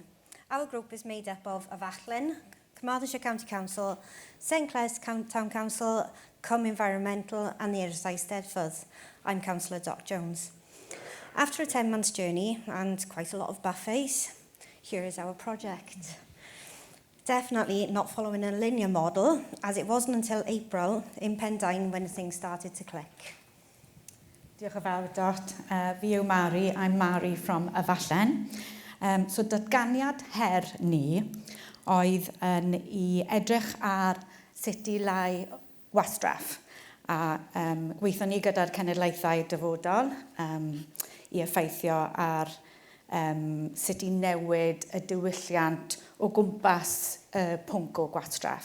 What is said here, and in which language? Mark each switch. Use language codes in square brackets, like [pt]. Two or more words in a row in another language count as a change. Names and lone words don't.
[en] Our group is made up of Afallin, Carmarthenshire County Council, St Clears Town Council, Cwm Environmental and the Urdd Eisteddfod. I'm Councillor Doc Jones. After a 10-month journey and quite a lot of buffets, here is our project. Definitely not following a linear model, as it wasn't until April in Pendine when things started to click. [cy] Diolch yn fawr, Dot. Fi yw Mari. [en] I'm Mari from Afallin. [cy] So datganiad her ni oedd i edrych ar sut i lai wastraff. A gweithio ni gyda'r cenedlaethau dyfodol i effeithio ar sut i newid y diwylliant o gwmpas y pwnc o gwastraff.